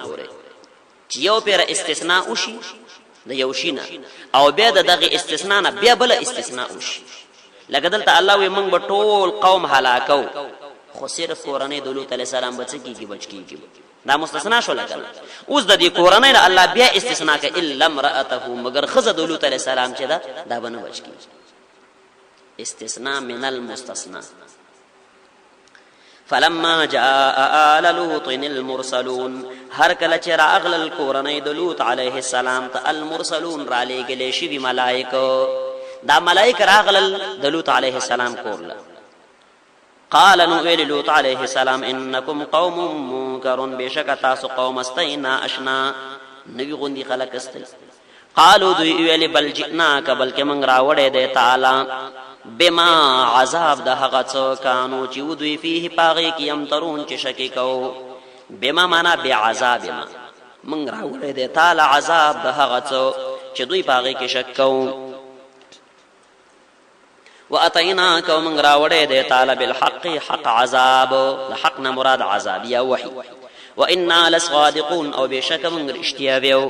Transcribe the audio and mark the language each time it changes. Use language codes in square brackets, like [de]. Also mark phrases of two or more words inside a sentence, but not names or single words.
[ps] ګورئ چې یو پیره استثناء وشي د یو شي نه، او بیا د دغې استثناء نه بیا بله استثناء وشي. لکه دلته الله وایي موږ به ټول قوم هلاکو، خو صرف کورنۍ د لوط [ar] علیه السلام [ps] به څه کېږي؟ بچ کېږي. دا مستثنا شو. لکه اوس د دې کورنۍ نه الله بیا استثناء کوي، [ar] الا امرأته، [ps] مگر ښځه د لوط [ar] علیه السلام [ps] چې ده دا به نه بچ کېږي. [ar] استثناء من المستثنا. فلما جاء آل لوط المرسلون، [ps] هر کله چې راغلل کورنۍ د لوط [ar] علیه السلام [ps] ته المرسلون را لېږلې شوي ملایکه، دا ملایکه راغلل د لوط [ar] علیه السلام [ps] کور له. قال نو ویل لوط [ar] علیه السلام انکم قوم منکرون، [ps] بېشکه تاسو قوم استئ نااشنا، نوي غوندي خلک استئ. قالو دوی ویل [ar] بل جئناک، [ps] بلکې موږ راوړی دی تعالی بما عذاب د هغه څه کانو چې ودوی فيه پاغې کې یمترون چې شکې کو. [ar] بما معنا بعذاب، [ps] ما موږ راوړی دی تعالی عذاب د هغه څه چې دوی پاغې کې شک کو. واتیناک، ومن راوړی دی تعالی بالحق، حق عذاب، د حق نه مراد عذاب یا وحی. [ar] وانا لصادقون، [ps] او بېشکه موږ رښتیا ویو.